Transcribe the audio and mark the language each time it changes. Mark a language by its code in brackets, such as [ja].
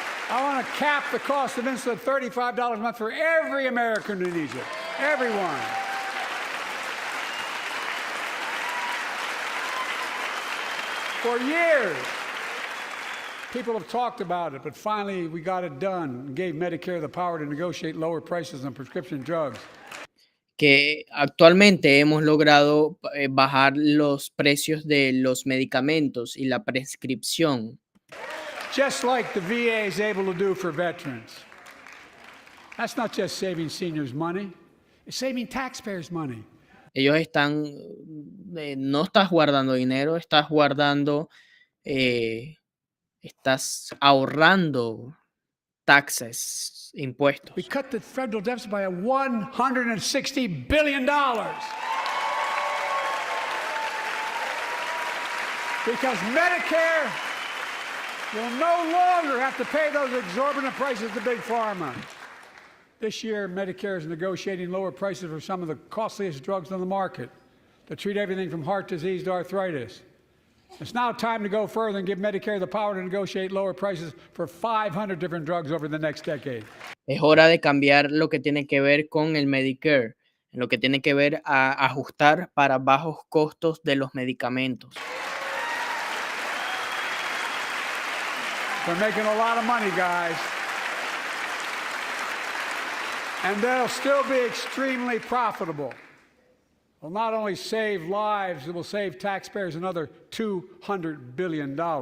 [en] I want to cap the cost of insulin at $35 a month for every American who needs it. Everyone. For years, people have talked about it, but finally we got it done and gave Medicare the power to negotiate lower prices on prescription drugs. [es] Que actualmente hemos logrado bajar los precios de los medicamentos y la prescripción. [en] Just like the VA is able to do for veterans. That's not just saving seniors money, it's saving taxpayers money. [es] Ellos están, no estás guardando dinero, estás guardando, estás ahorrando taxes, impuestos. [en] We cut the federal deficit by $160 billion. Because Medicare will no longer have to pay those exorbitant prices to Big Pharma. This year, Medicare is negotiating lower prices for some of the costliest drugs on the market to treat everything from heart disease to arthritis. It's now time to go further and give Medicare the power to negotiate lower prices for 500 different drugs over the next decade. [es] Es hora de cambiar lo que tiene que ver con el Medicare, en lo que tiene que ver a ajustar para bajos costos de los medicamentos. [en] They're making a lot of money, guys. And they'll still be extremely profitable. Will not only save lives, it will save taxpayers another $200 billion.